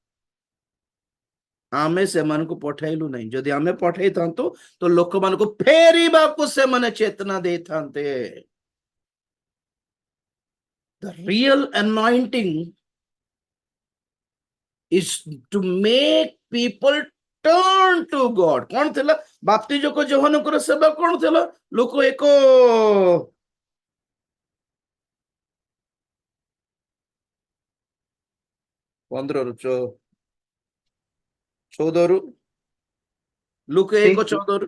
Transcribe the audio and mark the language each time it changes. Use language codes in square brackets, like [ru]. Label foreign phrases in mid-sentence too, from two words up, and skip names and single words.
[or] ଆମେ ସେମାନଙ୍କୁ ପଠାଇଲୁ ନାହିଁ। ଯଦି ଆମେ ପଠାଇଥାନ୍ତୁ ତ ଲୋକମାନଙ୍କୁ ଫେରିବାକୁ ସେମାନେ ଚେତନା ଦେଇଥାନ୍ତେ। [en] The real anointing is to make people turn to God. [or] କଣ ଥିଲା ବାପ୍ତିଜକ ଯୋହନଙ୍କର ସେବା? କଣ ଥିଲା? ଲୋକ ଏକ 15-14 ଲୁକ 1:14